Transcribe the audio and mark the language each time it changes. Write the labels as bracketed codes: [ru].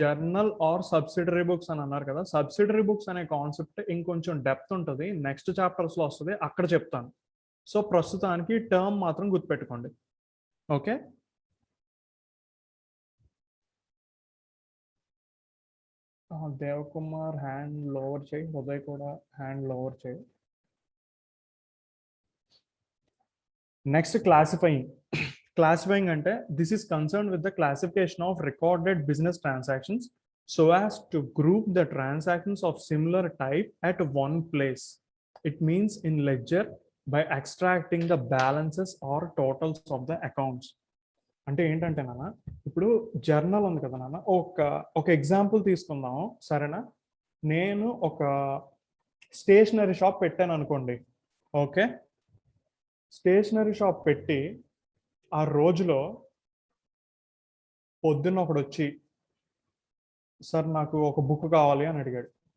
[te] Journal are subsidiary books అని అన్నారు కదా. సబ్సిడరీ బుక్స్ అనే కాన్సెప్ట్ ఇంకొంచెం డెప్త్ ఉంటుంది, నెక్స్ట్ చాప్టర్స్ లో వస్తుంది, అక్కడ చెప్తాను. సో ప్రస్తుతానికి టర్మ్ మాత్రం గుర్తుపెట్టుకోండి. ఓకే, దేవకుమార్ హ్యాండ్ లోవర్ చేయి, ఉదయ్ కూడా హ్యాండ్ లోవర్ చేయి. [en] next classifying [te] అంటే [en] this is concerned with the classification of recorded business transactions so as to group the transactions of similar type at one place. It means in ledger, by extracting the balances or totals of the accounts. [te] అంటే ఏంటంటే నాన్న, ఇప్పుడు journal ఉంది కదా నాన్న, ఒక example తీసుకుందాం సరేనా. నేను ఒక స్టేషనరీ షాప్ పెట్టాను అనుకోండి. ఓకే, స్టేషనరీ షాప్ పెట్టి ఆ రోజులో పొద్దున్న ఒకడు వచ్చి, సార్ నాకు ఒక బుక్ కావాలి అని అడిగాడు.